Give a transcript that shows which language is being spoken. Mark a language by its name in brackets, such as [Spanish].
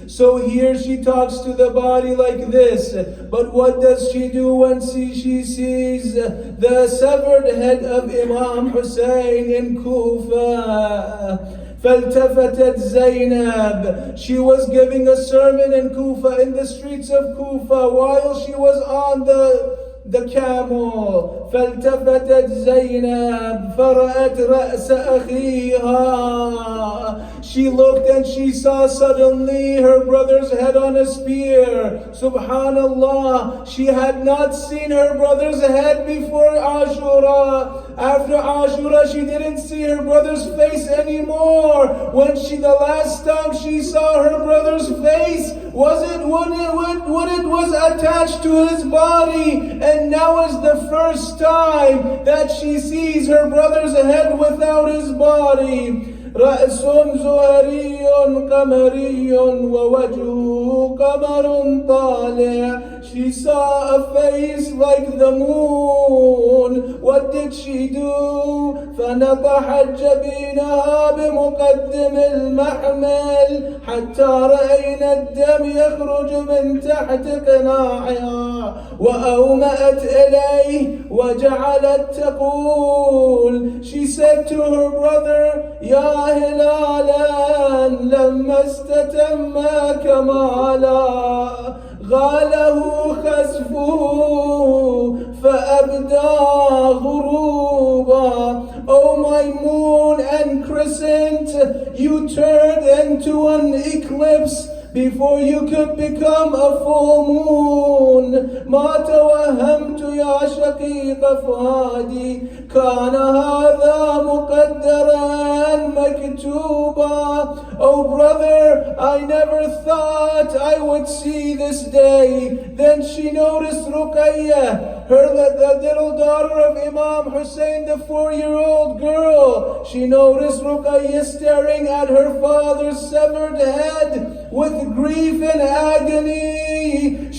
[English] So here she talks to the body like this. But what does she do when she sees the severed head of Imam Hussein in Kufa? [Arabic] فالتفتت زينب. [English] She was giving a sermon in Kufa, in the streets of Kufa, while she was on the camel. [Arabic] فالتفتت زينب فرأت رأس أخيها. [English] She looked and she saw suddenly her brother's head on a spear. Subhanallah, she had not seen her brother's head before Ashura. After Ashura, she didn't see her brother's face anymore. When the last time she saw her brother's face was it when it was attached to his body. And now is the first time that she sees her brother's head without his body. [Arabic] رأس زهري قمري ووجهه قمر طالع. [English] She saw a face like the moon. What did she do? [Arabic] فنطحت جبينها بمقدم المحمل حتى رأينا الدم يخرج من تحت قناعها وأومأت إليه وجعلت تقول. [English] She said to her brother, [Arabic] يا هلالا لما استتم كمالا غاله خسفه فأبدى غروبا. [English] Oh my moon and crescent, you turned into an eclipse before you could become a full moon. [Arabic] ما توهمت يا شقيق فؤادي كان هذا مقدرا مكتوبا. [English] Oh brother, I never thought I would see this day. Then she noticed Ruqayyah, the little daughter of Imam Hussein, the 4-year-old girl. She noticed Ruqayyah staring at her father's severed head with grief and agony.